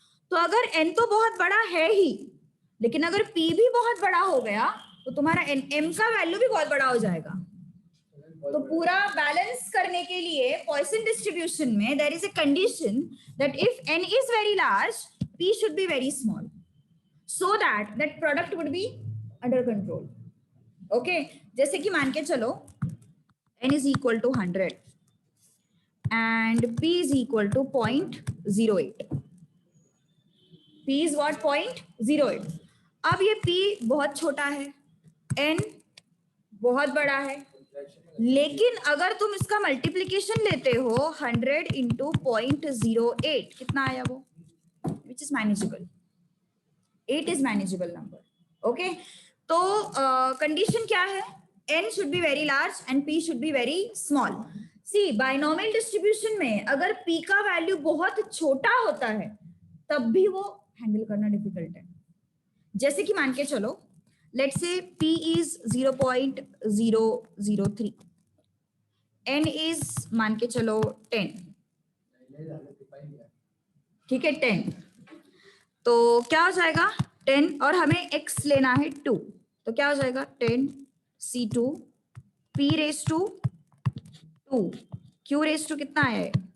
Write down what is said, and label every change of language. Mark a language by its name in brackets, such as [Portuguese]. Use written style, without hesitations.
[Hindi] तो अगर n तो बहुत बड़ा है ही, लेकिन अगर p भी बहुत बड़ा हो गया तो तुम्हारा m का वैल्यू भी बहुत बड़ा हो जाएगा। तो पूरा बैलेंस करने के लिए पॉइसन डिस्ट्रीब्यूशन में [English] There is a condition that if n is very large p should be very small so that product would be under control. Okay, [Hindi] जैसे कि मान के चलो [English] n is equal to 100 and p is equal to 0.08. p is what? 0.08. [Hindi] अब ये p बहुत छोटा है, n बहुत बड़ा है, लेकिन अगर तुम इसका मल्टीप्लीकेशन लेते हो [English] 100 into 0.08, [Hindi] कितना आया वो? [English] Which is manageable. 8 is manageable number. [Hindi] Okay, तो कंडीशन क्या है? [English] n should be very large and p should be very small. [Hindi] See, binomial distribution में अगर p का वैल्यू बहुत छोटा होता है तब भी वो हैंडल करना डिफिकल्ट है। जैसे कि मान के चलो [English] let's say p is 0.003, [Hindi] n is मान के चलो 10, ठीक है 10, तो क्या हो जाएगा 10 और हमें x लेना है 2, तो क्या हो जाएगा 10 c2 p raise to 2 q raise to कितना आया है?